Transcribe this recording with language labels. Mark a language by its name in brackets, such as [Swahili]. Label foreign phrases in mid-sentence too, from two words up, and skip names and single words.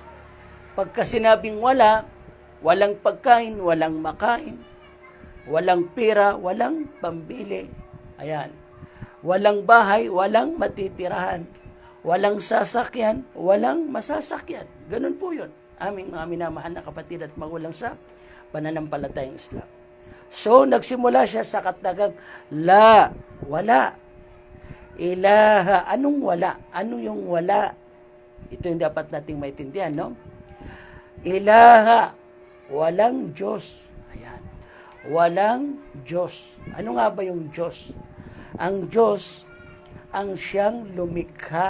[Filipino] Pagka sinabing wala, walang pagkain, walang makain, walang pera, walang pambili. Ayan. Walang bahay, walang matitirahan. Walang sasakyan, walang masasakyan. Ganun po yun. Aming mga minamahal na kapatid at magulang sa pananampalatayang Islam. So, nagsimula siya sa katagang la, wala. Ilaha, anong wala? Ano yung wala? Ito yung dapat nating maintindihan, no? Ilaha, walang Diyos. Ayan. Walang Diyos. Ano nga ba yung Diyos? Ang Diyos, ang siyang lumikha.